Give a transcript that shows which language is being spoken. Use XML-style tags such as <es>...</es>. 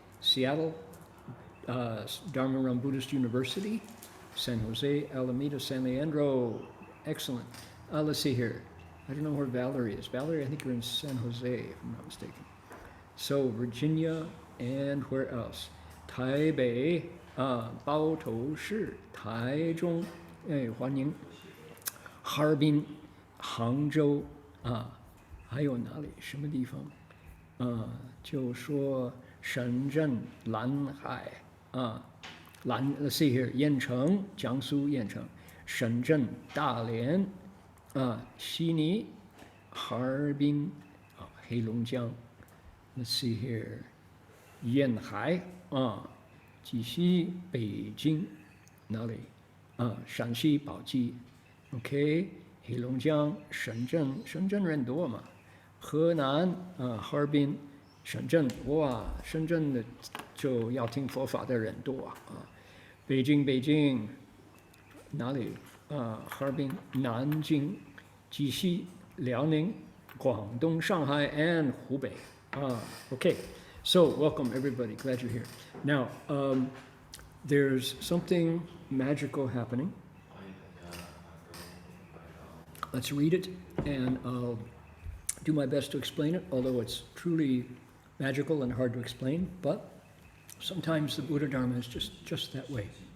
<en>Seattle, Dharma Ram Buddhist University, San Jose, Alameda, San Leandro, excellent. Let's see here, I don't know where Valerie is. Valerie, I think you're in San Jose, if I'm not mistaken. So Virginia, and where else?</en> <zh>Taipei, 包头市, Taichung, 欢迎. Harbin, 杭州, 还有哪里？什么地方？就说深圳、南海，</zh> <en>let's see here,</en> <zh>盐城，江苏盐城，深圳、大连，悉尼，</zh> <en>Harbin, 黑龙江.Let's see here.</en> <zh>沿海继续北京哪里陕西宝鸡 OK 黑龙江深圳人多嘛河南Harbin 深圳哇深圳的就要听佛法的人多北京哪里Harbin 南京鸡西辽宁广东上海 and 湖北</zh> <en>OK So, welcome everybody. Glad you're here. Now, there's something magical happening. Let's read it, and I'll do my best to explain it, although it's truly magical and hard to explain, but sometimes the Buddha Dharma is just that way.</en>